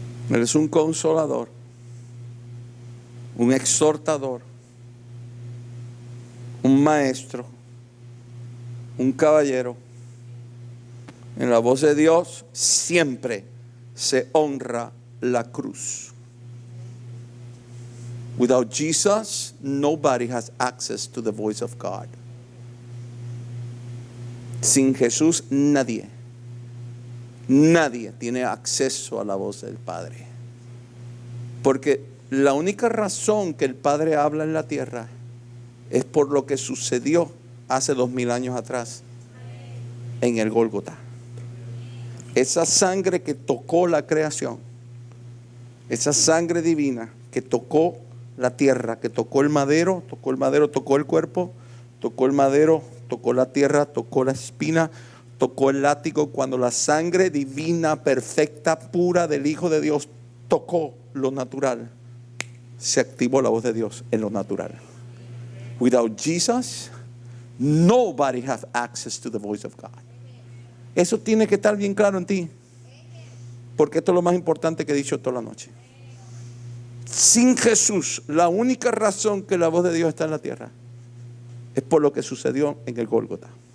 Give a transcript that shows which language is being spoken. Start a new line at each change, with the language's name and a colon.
Spanish: Él es un consolador, un exhortador, un maestro, un caballero. En la voz de Dios siempre se honra la cruz.
English: Without Jesus, nobody has access to the voice of God.
Spanish: Sin Jesús, nadie tiene acceso a la voz del Padre. Porque la única razón que el Padre habla en la tierra es por lo que sucedió hace 2000 años atrás en el Gólgota. Esa sangre que tocó la creación, esa sangre divina que tocó la tierra, que tocó el madero, tocó el cuerpo, tocó el madero, tocó la tierra, tocó la espina, tocó el látigo. Cuando la sangre divina, perfecta, pura del Hijo de Dios tocó lo natural, se activó la voz de Dios en lo natural.
English: Without Jesus, nobody has access to the voice of God.
Spanish: Eso tiene que estar bien claro en ti, porque esto es lo más importante que he dicho toda la noche. Sin Jesús, la única razón que la voz de Dios está en la tierra es por lo que sucedió en el Gólgota.